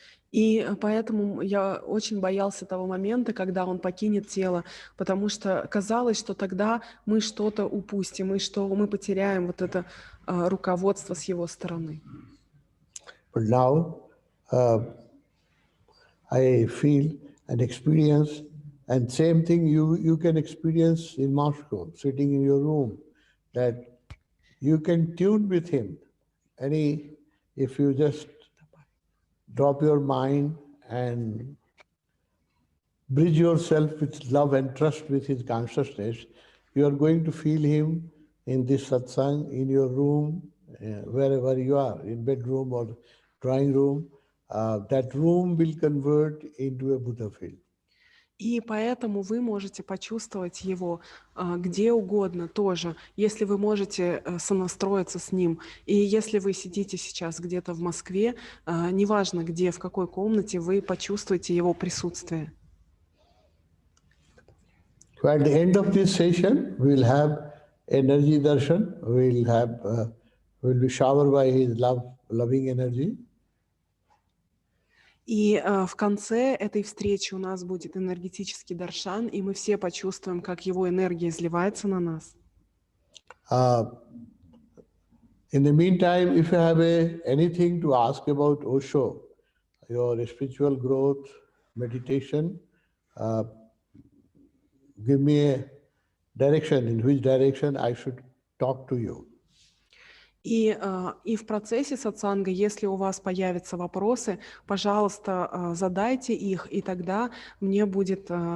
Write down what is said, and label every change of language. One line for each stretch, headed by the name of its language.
Russian: И поэтому я очень боялся того момента, когда он покинет тело, потому что казалось, что тогда мы что-то упустим, и что мы потеряем вот это руководство с его стороны.
English: But now I feel and experience, and same thing you can experience in Moscow, sitting in your room, that you can tune with him. If you just drop your mind and bridge yourself with love and trust with his consciousness, you are going to feel him in this satsang, in your room, wherever you are, in bedroom or drawing room. That room will convert into a Buddha field.
Russian: И поэтому вы можете почувствовать его где угодно тоже, если вы можете сонастроиться с ним. И если вы сидите сейчас где-то в Москве, неважно где, в какой комнате, вы почувствуете его присутствие.
English: So at the end of this session, we will have energy darshan. We will be showered by his loving energy.
Russian: И в конце этой встречи у нас будет энергетический даршан, и мы все почувствуем, как его энергия изливается на нас.
English: In the meantime, if you have anything to ask about Osho, your spiritual growth, meditation, give me a direction in which direction I should talk to you.
Russian: И в процессе сатсанга, если у вас появятся вопросы, пожалуйста, задайте их, и тогда мне будет...